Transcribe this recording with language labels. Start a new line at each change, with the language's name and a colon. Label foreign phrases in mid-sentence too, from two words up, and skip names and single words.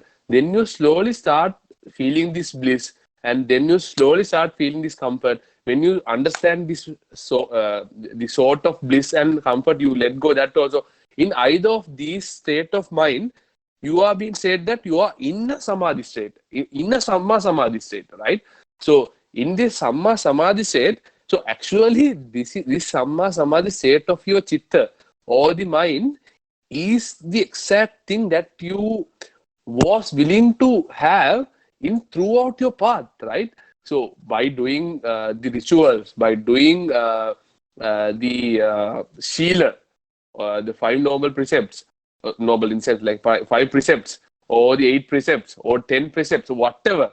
English: Then you slowly start feeling this bliss, and then you slowly start feeling this comfort. When you understand this, the sort of bliss and comfort, you let go that also. In either of these state of mind, you are being said that you are in a samadhi state, in a
Pali: samma samadhi
English: state, right? So in this
Pali: samma samadhi
English: state, so actually this
Pali: samma samadhi
English: state of your chitta or the mind is the exact thing that you was willing to have in throughout your path, right? So by doing the rituals, by doing the Shila, the five noble precepts, noble in sense like five precepts, or the 8 precepts, or 10 precepts, whatever.